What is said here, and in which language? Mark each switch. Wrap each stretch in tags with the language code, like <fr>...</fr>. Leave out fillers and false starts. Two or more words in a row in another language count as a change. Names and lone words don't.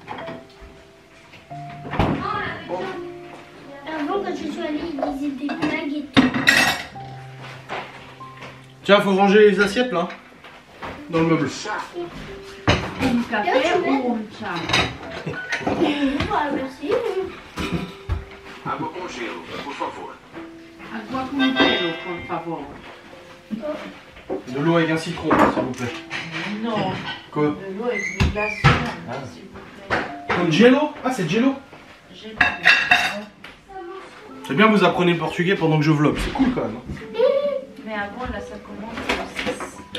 <fr>Avant, quand je suis allée, ils disaient des blagues et tout. Tiens, faut ranger les assiettes là. Dans le meuble.</fr> <pt>Chá. Café ou chá?</pt> <fr>Voilà, merci.</fr> <pt>Água com gelo, por favor.</pt> <es>Agua con gelo, por favor.</es> <fr>De l'eau avec un citron, s'il vous plaît. Non, Quoi? de l'eau avec des glaçons, Ah. s'il vous plaît. Comme Jello? Ah, c'est Jello? J'ai C'est bien, vous apprenez le portugais pendant que je vlog. C'est cool quand même. Mais avant, là, ça commence au 6.</fr>